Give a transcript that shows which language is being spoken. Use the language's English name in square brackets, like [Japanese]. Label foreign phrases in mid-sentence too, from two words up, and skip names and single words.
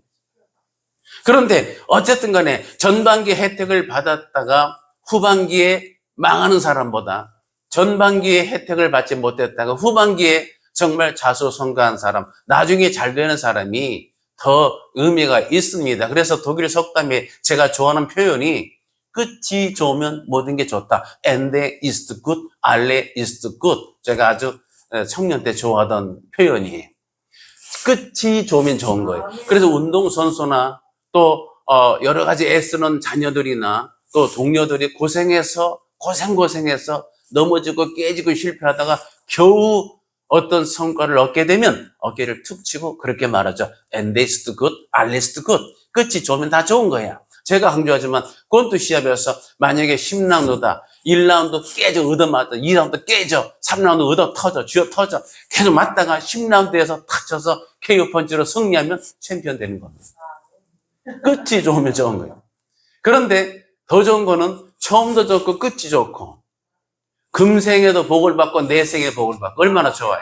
[Korean] 그런데 어쨌든 간에 전반기 혜택을 받았다가 후반기에 망하는 사람보다 전반기에 혜택을 받지 못했다가 후반기에 정말 자수성가한 사람, 나중에 잘 되는 사람이 더 의미가 있습니다. 그래서 독일 속담에 제가 좋아하는 표현이 끝이 좋으면 모든 게 좋다. [German] Ende ist gut, alle ist gut. [Korean] 제가 아주 청년 때 좋아하던 표현이에요. 끝이 좋으면 좋은 거예요. 그래서 운동선수나 또 여러 가지 애쓰는 자녀들이나 또 동료들이 고생해서 넘어지고 깨지고 실패하다가 겨우 어떤 성과를 얻게 되면 어깨를 툭 치고 그렇게 말하죠. [German] Ende ist gut, alle ist gut. [Korean] 끝이 좋으면 다 좋은 거야. 제가 강조하지만 권투 시합에서 만약에 10라운드다. 1라운드 깨져 얻어맞아, 2라운드 깨져, 3라운드 얻어 터져, 쥐어 터져. 계속 맞다가 10라운드에서 탁 쳐서 KO 펀치로 승리하면 챔피언 되는 겁니다. 끝이 좋으면 좋은 거예요. 그런데 더 좋은 거는 처음도 좋고 끝이 좋고 금생에도 복을 받고 내생에 복을 받고 얼마나 좋아요.